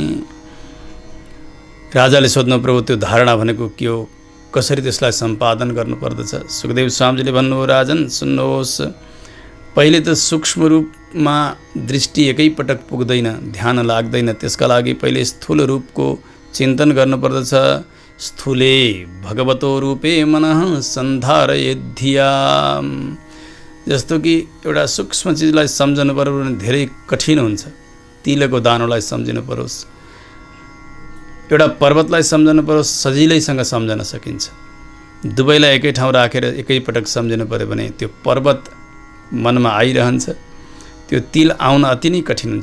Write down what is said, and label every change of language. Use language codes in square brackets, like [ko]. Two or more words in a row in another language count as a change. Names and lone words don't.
[ne] राजाले सोध्नु, प्रभु त्यो धारणा भनेको के हो, कसरी त्यसलाई सम्पादन गर्नुपर्दछ? सुखदेव स्वामीजीले भन्नुभयो, राजन सुन्नुहोस्, पहिले त सूक्ष्म रूपमा दृष्टि एकैपटक पुग्दैन, ध्यान लाग्दैन। त्यसका लागि पहिले स्थूल रूपको चिन्तन गर्नुपर्दछ। [sa] स्थूले भगवतो रूपे मनः सन्धारयेद्धिया। [ne] जस्तो कि एउटा सूक्ष्म चिजलाई सम्झनु पर्यो भने धेरै कठिन हुन्छ। तिलको दानोलाई सम्झिनु परोस्, एउटा पर्वतलाई सम्झनु परोस्, सजिलैसँग सम्झन सकिन्छ। दुवैलाई एकै ठाउँ राखेर एकैपटक सम्झिनु पर्यो भने त्यो पर्वत मनमा आइरहन्छ, त्यो तिल आउन अति नै कठिन हुन्छ।